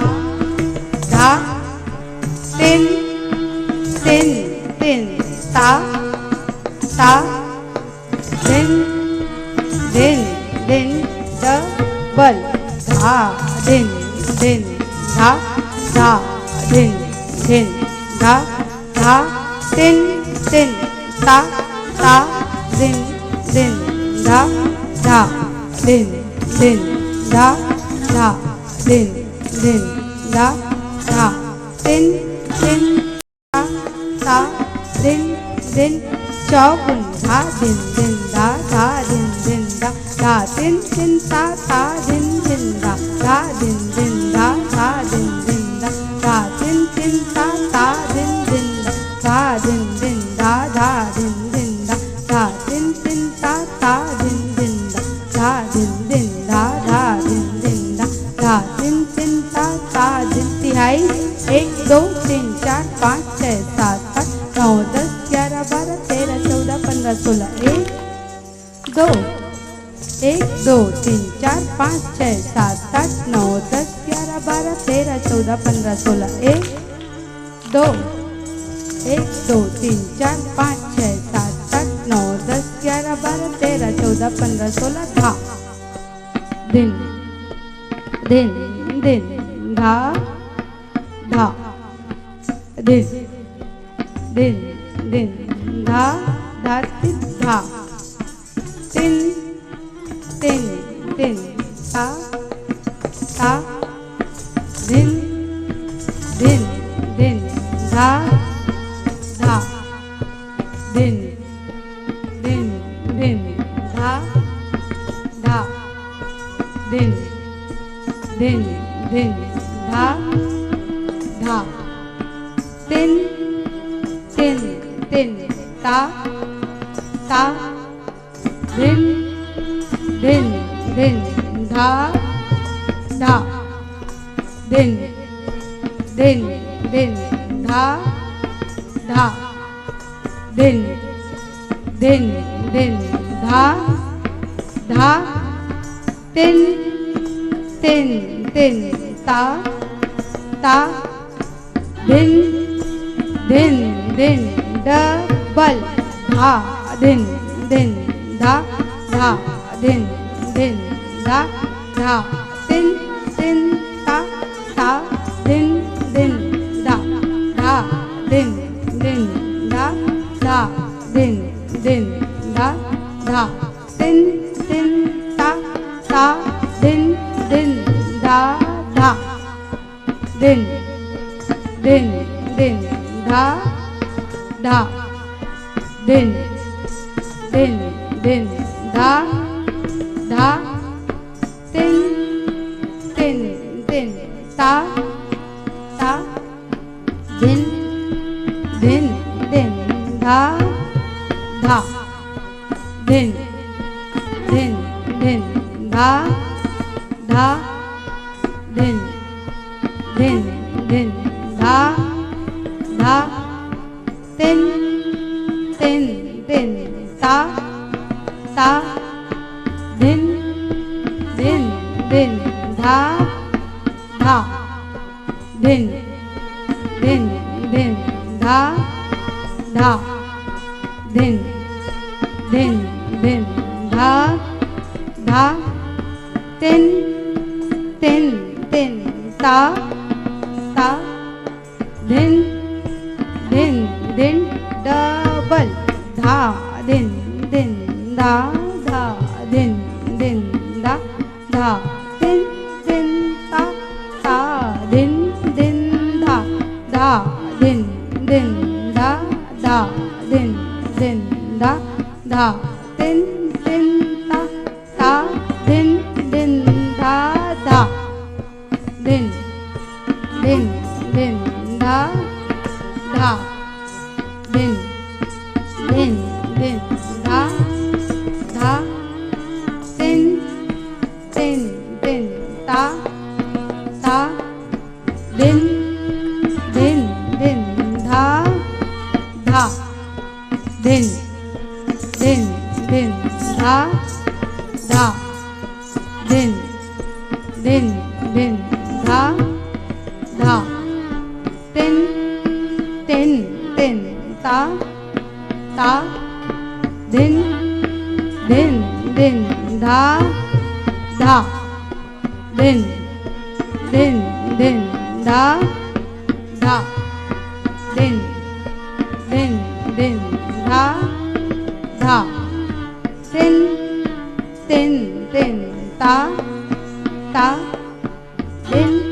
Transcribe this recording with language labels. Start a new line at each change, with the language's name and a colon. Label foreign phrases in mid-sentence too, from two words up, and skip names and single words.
Hindi: धा तिन तिन तिन ता ता धिन धिन धिन डबल धा धिन धिन धा धा धिन धिन धा धा तिन तिन ता ता धिन धिन धा धा धिन धिन धा धा धिन धिन धा धा तिन तिन ता ता धिन धिन चौगुन धा धिन धिन धा धा धिन धिन धा धा तिन तिन ता ता धिन धिन धा धा धिन धिन धा धा धिन धिन धा धा तिन तिन ता ता धिन धिन धा धिन धिन धा धा धिन धिन धा धा तिन तिन ता ता धिन धिन धा धिन धिन धा धा धिन धिन धा धा तिन तिन ता ता धिन तिहाई 1 2 3 4 5 6 7 8 9 10 11 12 13 14 15 16 1 2 1 2 3 4 5 6 7 8 9 10 11 12 13 14 15 16 1 2 1 2 3 4 5 6 7 8 9 10 11 12 13 14 15 16 धा धिन धिन धिन धा धा धिन धिन धिन धा धा तित धा तिन तिन तिन ता ता धिन धिन धिन धा धा धिन धिन धिन धा धा धिन धिन धिन धा धा तिन तिन तिन ता ता धिन धिन धिन धा धा धिन धिन धिन धा धा धिन धिन धिन धा धा तिन तिन तिन ता ता धिन धिन धिन डबल धा धिन धिन धा धा धिन धिन धा धा तिन तिन ता ता धिन धिन धा धा धिन धिन धा धा धिन धिन धा धा तिन तिन ता ता धिन धिन धा धा धिन धिन धिन धा धा धिन दिन दिन धा धा तिन तिन दिन ता ता दिन दिन दिन धा धा दिन दिन दिन धा धा दिन दिन दिन धा धा तिन तिन दिन ता ता दिन दिन दिन धा धा दिन दिन दिन धा धा दिन दिन दिन धा धा तिन तिन दिन ता ता दिन दिन दिन डबल धा दिन दिन धा धा दिन दिन धा धा दिन दिन ता ता दिन दिन धा धा दिन दिन धा धा दिन दिन धा धा दिन दिन ता ता दिन दिन धा धा दिन दिन दिन धा धा दिन दिन दिन धा धा तिन तिन दिन ता ता दिन दिन दिन धा धा दिन दिन दिन धा धा दिन दिन दिन धा धा तिन तिन दिन ता ता दिन दिन दिन धा धा दिन दिन दिन धा धा दिन दिन दिन धा धा तिन तिन दिन ता ता दिन